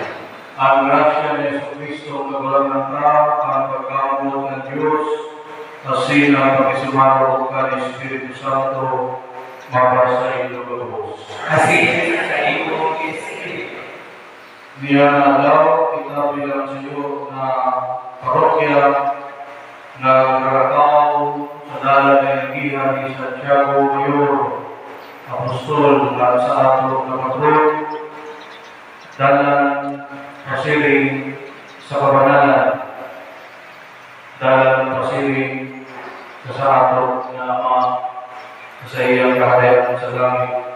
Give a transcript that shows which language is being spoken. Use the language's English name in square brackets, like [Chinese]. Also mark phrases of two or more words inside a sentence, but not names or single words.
[Bikol] Ang grasya ni Jesucristo, kagulang ng tao, ang pagkaabot ng Diyos, asin ang pag-isumaro ka ng Espiritu Santo, mapasa ito lubos. Asin sa iyong Espiritu. Niya na daw, itabilang sa iyo na parokya na Garacao sa dalan ng Gihan ni Santiago Mayor, Apostol at sa ato na patron, dalan pasiring sa kabanalan, dalan pasiring sa ato na Ama sa iyang kaharian sa langit.